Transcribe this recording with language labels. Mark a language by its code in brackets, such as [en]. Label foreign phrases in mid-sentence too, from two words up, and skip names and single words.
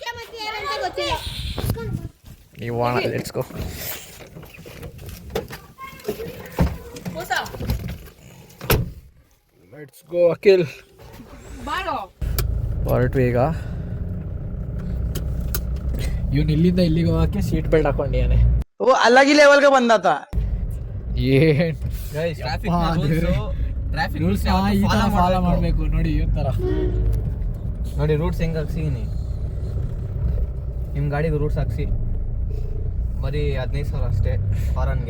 [kn] ನೀವು [en] let's go. Let's go Akhil. [kn] ಹೊರಟ್ವಿ ಈಗ. ಇವನು ಇಲ್ಲಿಂದ ಇಲ್ಲಿಗೆ ಹೋಗಕ್ಕೆ [en] seat belt [kn] ಹಾಕೊಂಡಿಯಾನೆ. [hi] वो अलग ही लेवल का बंदा था. [kn] ಏನ್ ರೂಲ್ಸ್ ಈ ಥರ ಫಾಲೋ ಮಾಡಬೇಕು ನೋಡಿ. ಈ ಥರ ನೋಡಿ ರೂಟ್ಸ್ ಹೆಂಗೆ ಹಾಕ್ಸಿನಿ. ನಿಮ್ಮ ಗಾಡಿಗೆ ರೂಟ್ಸ್ ಹಾಕ್ಸಿ. ಬರೀ 15,000 ಅಷ್ಟೇ ಹಾರನ್ಗೆ.